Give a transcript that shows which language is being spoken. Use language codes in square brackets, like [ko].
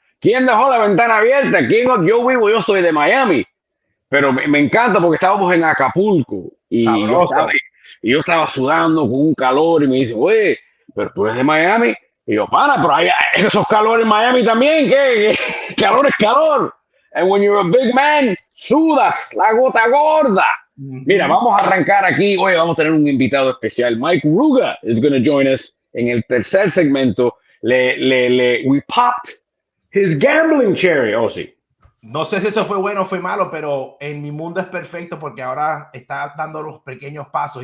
[es] ¿Quién dejó la ventana abierta? Yo soy de Miami, pero me encanta porque estábamos en Acapulco, y yo estaba sudando con un calor, y me dice, oye, pero tú eres de Miami. Y yo, pana, pero hay esos calores en Miami también, ¿qué? Calor es calor. [en] And when you're a big man, [es] sudas la gota gorda. Mira, vamos a arrancar aquí. Hoy vamos a tener un invitado especial. [en] Mike Ruga is going to join us [es] en el tercer segmento. [en] We popped his gambling cherry, Ozzie. [es] No sé si eso fue bueno o fue malo, pero en mi mundo es perfecto porque ahora está dando los pequeños pasos.